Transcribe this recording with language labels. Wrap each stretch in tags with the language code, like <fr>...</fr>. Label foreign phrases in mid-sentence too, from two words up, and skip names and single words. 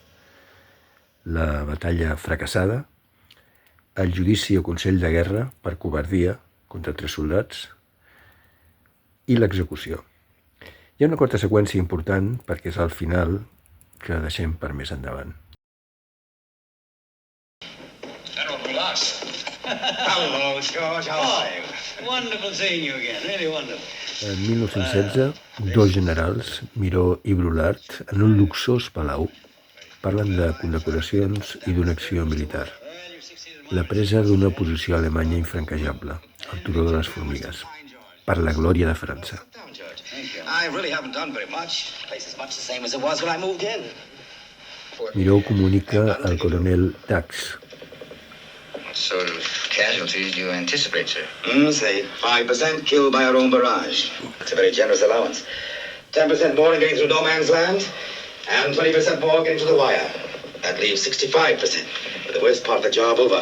<ca>La batalla fracassada, el judici o consell de guerra per covardia contra 3 soldats i l'execució. Hi ha una quarta seqüència important perquè és al final, que deixem per més endavant.</ca> <en>General Brulas. Hello, George. How are you? Wonderful seeing you again. Really wonderful.</en> <ca>En 1916, 2 generals, Miró i Brulart, en un luxós palau, parlen de condecoracions i d'una acció militar. La presa d'una posició alemanya infranquejable, el turó de les formigues, per la glòria de França.</ca> <en>I really haven't done very much. The place is much the same as it was when I moved in.</en> <ca>Miró comunica al coronel Dax.</ca> <en>What sort of casualties do you anticipate, sir? Say 5% killed by our own barrage. It's a very generous allowance. 10% more in getting through no man's land, and 20% more getting to the wire. That leaves 65%, with the worst part of the job over.</en>